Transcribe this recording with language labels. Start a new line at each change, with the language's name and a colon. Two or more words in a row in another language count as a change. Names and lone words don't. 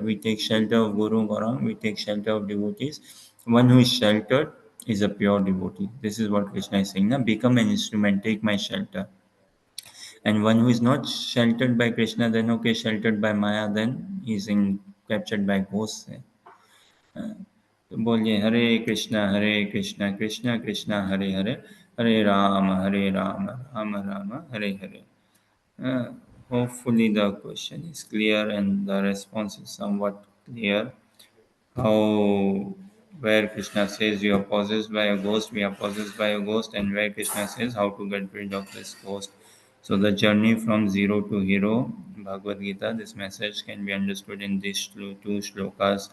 English: We take shelter of Guru Gaurang. We take shelter of devotees. One who is sheltered is a pure devotee. This is what Krishna is saying. Now, become an instrument. Take my shelter. And one who is not sheltered by Krishna, then okay, sheltered by Maya, then he's in captured by ghosts.
Hindi: तो बोलिए हरे कृष्णा कृष्णा कृष्णा हरे हरे हरे राम राम राम हरे हरे.
English: Hopefully the question is clear and the response is somewhat clear. How where Krishna says you are possessed by a ghost, we are possessed by a ghost, and where Krishna says how to get rid of this ghost. So the journey from zero to hero, Bhagavad Gita, this message can be understood in these two shlokas.